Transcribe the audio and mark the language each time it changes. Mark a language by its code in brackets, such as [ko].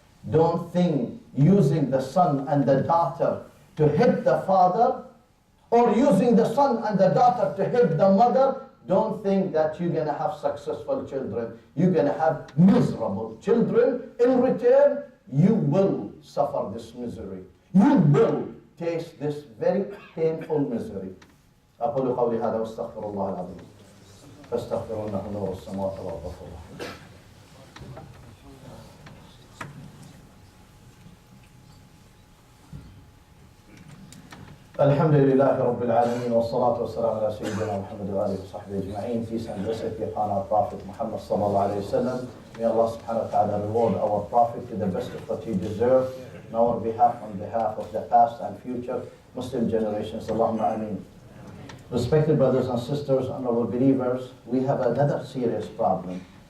[en] Don't think using the son and the daughter to hit the father, or using the son and the daughter to hit the mother, don't think that you're going to have successful children. You're going to have miserable children. In return, you will suffer this misery. You will taste this very painful misery. [ar] أقول قولي هذا واستغفر الله العظيم فاستغفروا إنه نور السماوات والأرض الغفور الرحيم. الحمد لله رب العالمين والصلاة والسلام على سيدنا محمد وآله وصحبه أجمعين. [en] Peace and blessed be upon our Prophet Muhammad sallallahu alayhi wa sallam. May Allah subhanahu wa ta'ala reward our Prophet to the best of what he deserved, on behalf of the past and future Muslim generations. [ar] Allahumma ameen. [en] Respected brothers and sisters, honorable believers, we have another serious problem.